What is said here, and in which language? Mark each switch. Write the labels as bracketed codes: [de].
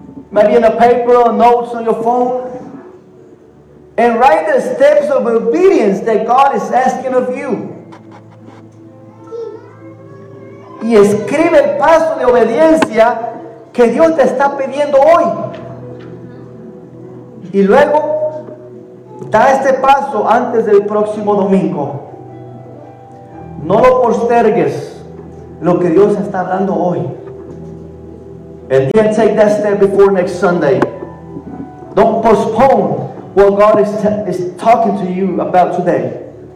[en] maybe in a paper or notes on your phone, and write the steps of obedience that God is asking of you. [es] Y escribe el paso de obediencia que Dios te está pidiendo hoy. Y luego, da este paso antes del próximo domingo. No lo postergues, lo que Dios está hablando hoy. [en] And then take that step before next Sunday. Don't postpone what God is talking to you about today.